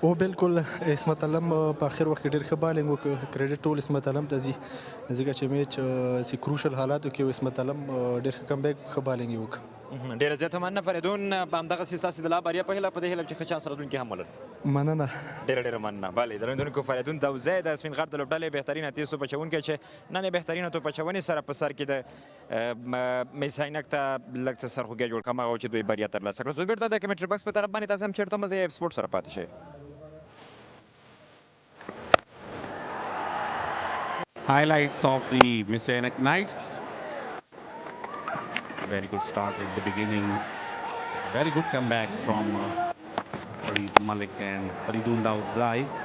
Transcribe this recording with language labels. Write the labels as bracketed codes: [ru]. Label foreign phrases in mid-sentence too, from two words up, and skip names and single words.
[ps] او بالکل اسمت علم په اخر وخت کې ډېر ښه بالینګ وکړ کریډټ ټول اسمت علم ته ځي ځکه چې میچ سي کروشل حالاتو کې اسمت علم ډېر ښه [en] come back [ps] ښه بالینګ یې وکړ ډېره زیاته مننه فریدون په همدغسې ستاسې د لا بریا په هیله په دې هیله چې ښه چانس راتلونکي هم ولرو مننه ډېره مننه بله درنوونکو فریدون دوزی د سپین غر د لوبډلې بهترینه تیز توپ اچوونکی چې نن یې بهترینه توپ اچونې سره په سر کې د میس-e-Ainak ته لږ څه سرخوږی جوړ کړم هغه چې دوی بریا ترلاسه کړه. زه بیرته د [en] commentary box [ps] په طرف باندې تاسې هم چېرته مزه یې سپورټ سره پاتې شئ. [en] Highlights of the Mis-e-Ainak Knights. Very good start at the beginning. Very good comeback from Farid Malik and Faridun Daudzai.